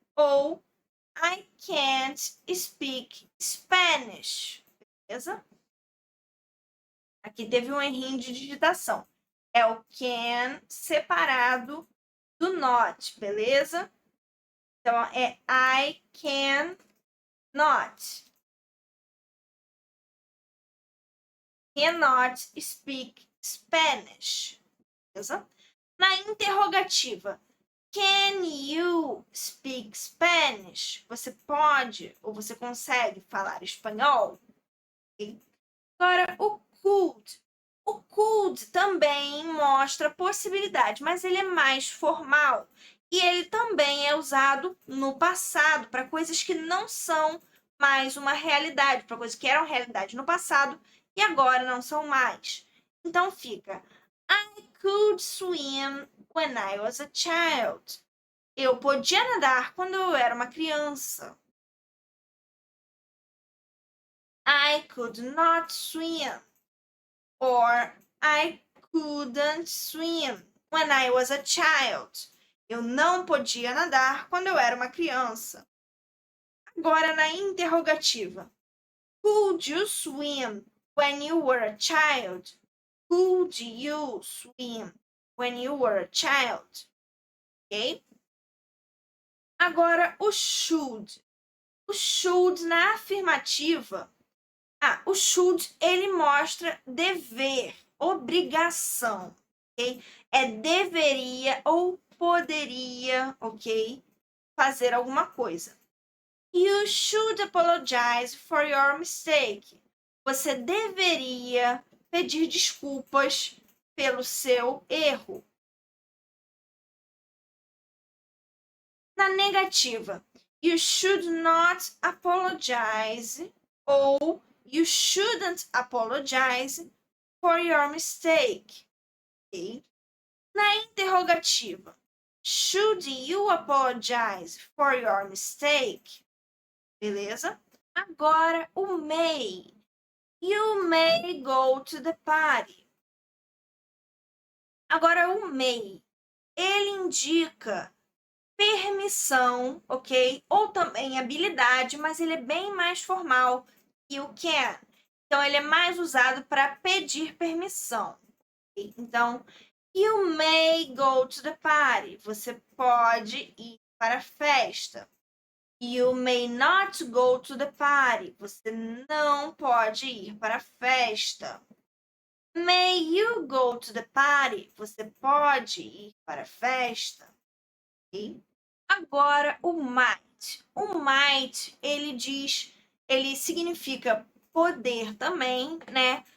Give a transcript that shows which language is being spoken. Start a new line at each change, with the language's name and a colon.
English: Ou I can't speak Spanish, beleza?
Portuguese: Aqui teve um errinho de digitação. É o can separado do not, beleza? Então, é
English: I can not. Cannot speak Spanish. Beleza?
Portuguese: Na interrogativa,
English: can you speak Spanish?
Portuguese: Você pode ou você consegue falar espanhol? Okay? Agora, o could. O could também mostra possibilidade, mas ele é mais formal. E ele também é usado no passado para coisas que não são mais uma realidade, para coisas que eram realidade no passado e agora não são mais. Então fica
English: I could swim when I was a child.
Portuguese: Eu podia nadar quando eu era uma criança.
English: I could not swim. Or I couldn't swim when I was a child.
Portuguese: Eu não podia nadar quando eu era uma criança. Agora na interrogativa.
English: Could you swim when you were a child? Could you swim when you were a child?
Portuguese: Ok? Agora o should. O should na afirmativa. O should, ele mostra dever, obrigação, ok? É deveria ou poderia, ok? Fazer alguma coisa.
English: You should apologize for your mistake.
Portuguese: Você deveria pedir desculpas pelo seu erro. Na negativa,
English: you should not apologize ou you shouldn't apologize for your mistake. Okay?
Portuguese: Na interrogativa,
English: should you apologize for your mistake?
Portuguese: Beleza? Agora o may.
English: You may go to the party.
Portuguese: Agora o may. Ele indica permissão, ok? Ou também habilidade, mas ele é bem mais formal que o can. Então, ele é mais usado para pedir permissão. Okay?
English: Então, you may go to the party.
Portuguese: Você pode ir para a festa.
English: You may not go to the party.
Portuguese: Você não pode ir para a festa.
English: May you go to the party?
Portuguese: Você pode ir para a festa.
English: Okay?
Portuguese: Agora, o might. O might, ele significa poder também, né?